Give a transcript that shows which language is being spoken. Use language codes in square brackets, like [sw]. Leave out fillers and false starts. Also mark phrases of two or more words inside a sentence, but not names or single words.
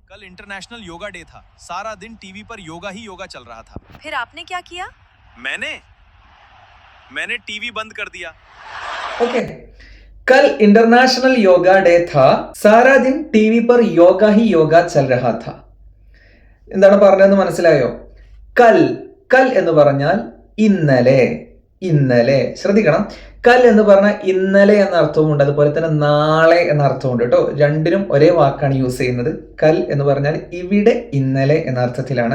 [hi] कल इंटरनेशनल योगा डे था। सारा दिन टीवी पर योगा ही योगा चल रहा था। फिर आपने क्या किया? मैंने टीवी बंद कर दिया। ओके, कल इंटरनेशनल योगा डे था, सारा दिन टीवी पर योगा ही योगा चल रहा था. [ml] എന്താണ് പറഞ്ഞതെന്ന് മനസ്സിലായോ? [hi] कल कल [ml] എന്ന് പറഞ്ഞാൽ ഇന്നലെ. ഇന്നലെ ശ്രദ്ധിക്കണം, കൽ എന്ന് പറഞ്ഞാൽ ഇന്നലെ എന്ന അർത്ഥവുമുണ്ട്, അതുപോലെ തന്നെ നാളെ എന്ന അർത്ഥമുണ്ട് കേട്ടോ. രണ്ടിനും ഒരേ വാക്കാണ് യൂസ് ചെയ്യുന്നത്. കൽ എന്ന് പറഞ്ഞാൽ ഇവിടെ, ഇന്നലെ എന്ന അർത്ഥത്തിലാണ്.